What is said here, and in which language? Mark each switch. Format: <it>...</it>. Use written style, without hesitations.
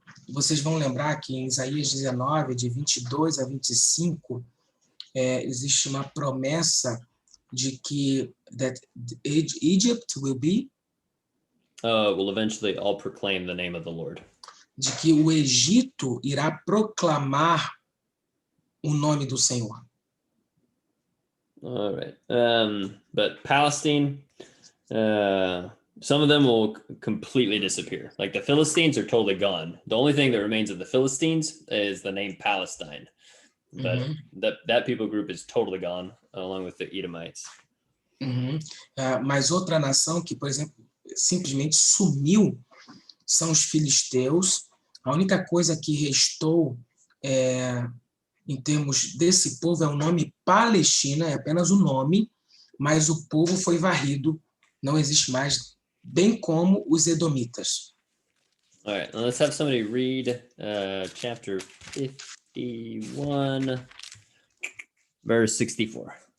<pt>Vocês vão lembrar que em Isaías 19, de 22 a 25, existe uma promessa de que</pt> <en>that Egypt will eventually all proclaim the name of the Lord.</en> <pt>De que o Egito irá proclamar o nome do Senhor.</pt> <en>All right. But Palestine, some of them will completely disappear. Like the Philistines are totally gone. The only thing that remains of the Philistines is the name Palestine. But that people group is totally gone, along with the Edomites.</en> <pt>Mas outra nação que, por exemplo, simplesmente sumiu são os filisteus. A única coisa que restou em termos desse povo é o nome Palestina, é apenas o nome, mas o povo foi varrido, não existe mais, bem como os edomitas.</pt> <en>All right, let's have somebody read chapter 51, verse 64.</en>